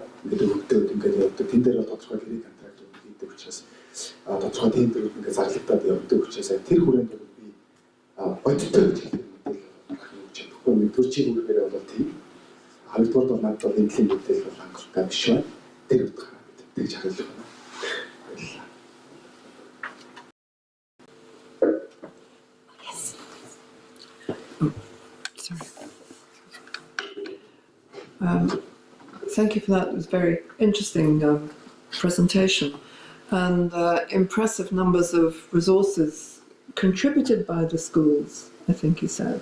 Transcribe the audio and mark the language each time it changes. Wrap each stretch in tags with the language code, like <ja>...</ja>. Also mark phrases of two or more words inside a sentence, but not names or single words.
<mn>Ингээд өгөгдөөд ингээд явдаг. Тэн дээр бол тодорхой хэрэг контрактууд хийдэг учраас тодорхой тендерүүд ингээд зарлагдаад явдаг учраас тэр хүрээнд бол би бодиттой гэж хэлдэг мэдээлэл өгч чадахгүй. Нэгдүгээр үргээр бол тийм. Хоёрдугаар бол надад бол эндлийн мэдээлэл бол хангалттай биш байна. Тэр утгаараа бид тэгж хариулах байна.</mn> <en>Thank you for that. It was a very interesting presentation, and impressive numbers of resources contributed by the schools, I think you said.</en>